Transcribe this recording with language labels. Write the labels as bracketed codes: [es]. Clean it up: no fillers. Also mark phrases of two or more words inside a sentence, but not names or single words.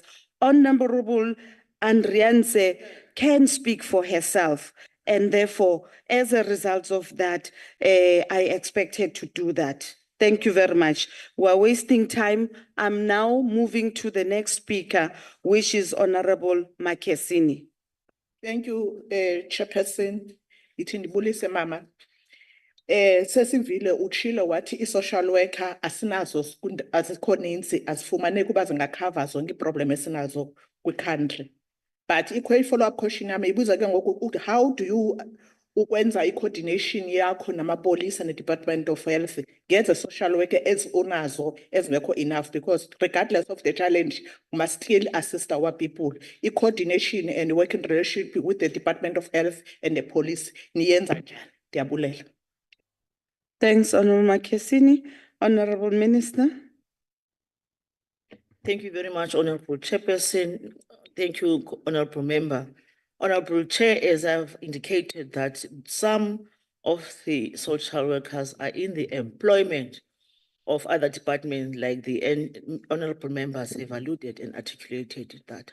[en] Honorable Andrianse can speak for herself. And therefore, as a result of that, I expect her to do that. Thank you very much. We're wasting time. I'm now moving to the next speaker, which is Honorable Makesini. Thank you, [xh] Chairperson. Itindibulise mama. Sesivile utshilo wathi [en] i-social worker [xh] asinazo azikho ninzi azifumane kuba zingakhava zonke iiproblem esinazo kwi-country. But i- [en] follow-up question [xh] yami ibuza ke ngoku, [en] how do you [xh] ukwenza i-coordination yakho namapolisa [en] ne-Department of Health get a social worker [xh] onazo ezingekho [en] enough, because regardless of the challenge, we must still assist our people. I-coordination and working relationship with the Department of Health and the police [xh] niyenza njani? Ndiyabulela. [en] Thanks, Honorable Makesini. Honorable Minister. Thank you very much, Honorable Chairperson. Thank you, Honorable Member. Honorable Chair, as I've indicated that some of the social workers are in the employment of other departments, like the Honorable Members have alluded and articulated that.